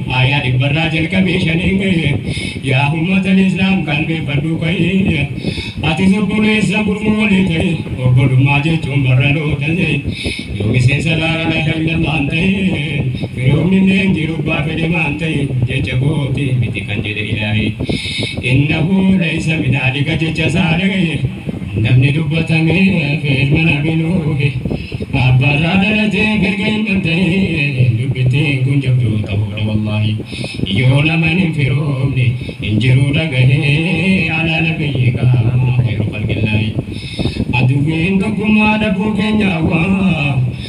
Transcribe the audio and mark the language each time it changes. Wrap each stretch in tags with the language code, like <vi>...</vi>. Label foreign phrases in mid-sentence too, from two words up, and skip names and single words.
<om>Aayaa dhibbarraa jalqabee shaniin ga'ee.</om> <ar>يا أمة الإسلام</ar> <om>qalbeeffadhuu ka'ee. Ati obboleessa gurmuu walii ta'e. Obbolummaa jechuun barra loota ta'e. Yoo miseensa</om> <ar>لا إله إلا الله</ar> <om>ta'e. Firoomni illee hin jiru abbaa fedhe maan ta'e. Jecha kooti miti kan jedhe ilaahi.</om> <ar>إنه ليس من أهلك</ar> <om>jecha isaa dhaga'e. Namni dubbatame fe'el mana binuuhi. Abbaarraa dhalatee firga hin danda'e. Dubbittiin kun jabduu ta'uudha wallaahi. Yoo nama hin firoomne hin jiru dhaga'e.</om> <ar>على نبيك خير خلق الله.</ar> <om>Aduwwiin tokkummaa dhabuu keenya hawwaa.</om>